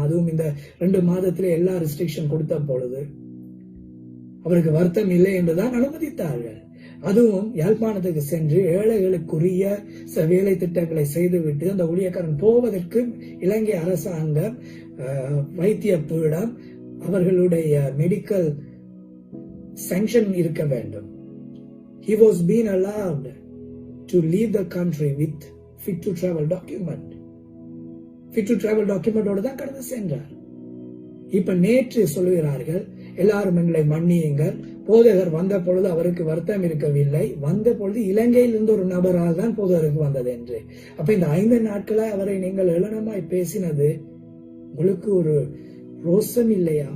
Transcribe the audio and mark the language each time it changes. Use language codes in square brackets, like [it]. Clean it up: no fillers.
[ta] அதுவும் இந்த 2 மாதத்திலே எல்லா ரெஸ்ட்ரிக்ஷன் கொடுத்த பொழுது அவருக்கு வருத்தம் இல்லை என்றுதான் அனுமதித்தார்கள். அதுவும் யாழ்ப்பாணத்துக்கு சென்று ஏழைகளுக்குரிய வேலை திட்டங்களை செய்துவிட்டு அந்த ஊழியக்காரன் போவதற்கு இலங்கை அரசாங்கம், வைத்திய பீடம், அவர்களுடைய மெடிக்கல் சாங்ஷன் இருக்க வேண்டும். [en] He was being allowed to leave the country with fit to travel document. fit to travel document [ta] ஓடு தான் கடந்து சென்றார். இப்ப நேற்று சொல்லுகிறார்கள், எல்லாரும் எங்களை மன்னியுங்கள், போதகர் வந்த பொழுது அவருக்கு வருத்தம் இருக்கவில்லை, வந்த பொழுது இலங்கையில் இருந்து ஒரு நபரால் தான் போதகருக்கு வந்தது என்று. அப்ப இந்த 5 நாட்களாய் அவரை நீங்கள் ஏளனமாய் பேசினது உங்களுக்கு ஒரு ரோசம் இல்லையா?